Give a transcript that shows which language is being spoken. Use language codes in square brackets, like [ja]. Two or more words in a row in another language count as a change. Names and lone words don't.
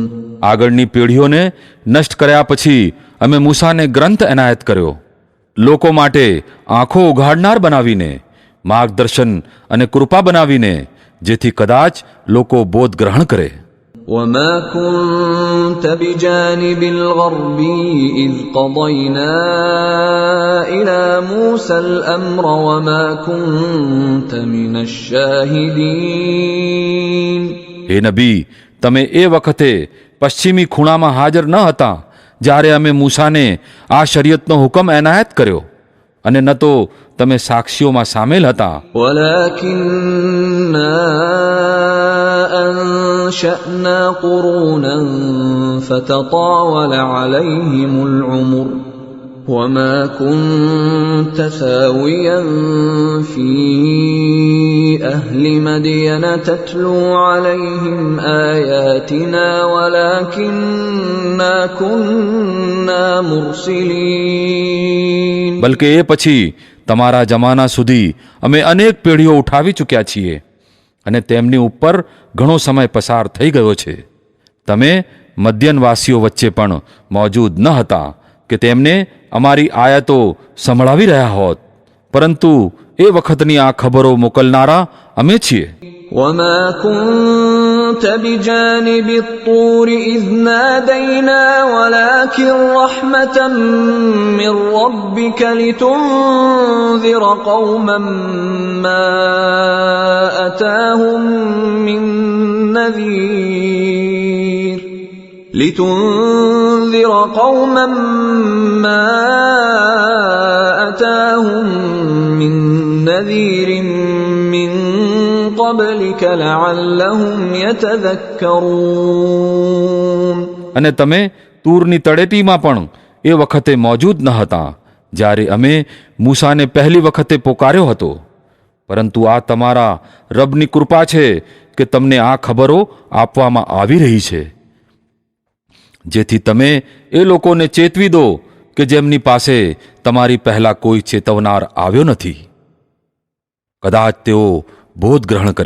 [gu] આગળની પેઢીઓને નષ્ટ કર્યા પછી અમે મૂસાને ગ્રંથ એનાયત કર્યો, લોકો માટે આંખો ઉઘાડનાર બનાવીને, માર્ગદર્શન અને કૃપા બનાવીને, જેથી કદાચ લોકો બોધ ગ્રહણ કરે. [ar] وما كنت بجانب الغربي إذ قضينا إلى موسى الأمر وما كنت من الشاهدين. [gu] હે નબી, તમે એ વખતે પશ્ચિમી ખૂણામાં હાજર ન હતા જ્યારે અમે મૂસાને આ શરીયતનો હુકમ એનાયત કર્યો, અને ન તો તમે સાક્ષીઓમાં સામેલ હતા. [ar] ولكننا أنشأنا قرونا فتطاول عليهم العمر وما كنت ثاويا في أهل مدين تتلو عليهم آياتنا ولكننا كنا مرسلين. [gu] બલકે એ પછી તમારા જમાના સુધી અમે અનેક પેઢીઓ ઉઠાવી ચૂક્યા છીએ અને તેમની ઉપર ઘણો સમય પસાર થઈ ગયો છે. તમે મદ્યનવાસીઓ વચ્ચે પણ મોજૂદ ન હતા કે તેમને અમારી આયતો સંભળાવી રહ્યા હોત, પરંતુ એ વખતની આ ખબરો મોકલનારા અમે છીએ. [ar] وما كنت بجانب الطور إذ نادينا ولكن رحمة من ربك لتنذر قوما ما أتاهم من نذير لتنذر قوما ما أتاهم من نذير من قبلك لعلهم يتذكرون. [gu] અને તમે તૂરની તળેટીમાં પણ એ વખતે મોજૂદ ન હતા જ્યારે અમે મૂસાને પહેલી વખતે પોકાર્યો હતો, પરંતુ આ તમારા રબની કૃપા છે કે તમને આ ખબરો આપવામાં આવી રહી છે, જેથી તમે એ લોકોને ચેતવી દો કે જેમની પાસે તમારી પહેલા કોઈ ચેતવનાર આવ્યો નથી, કદાચ તેઓ બોધ ગ્રહણ કરે.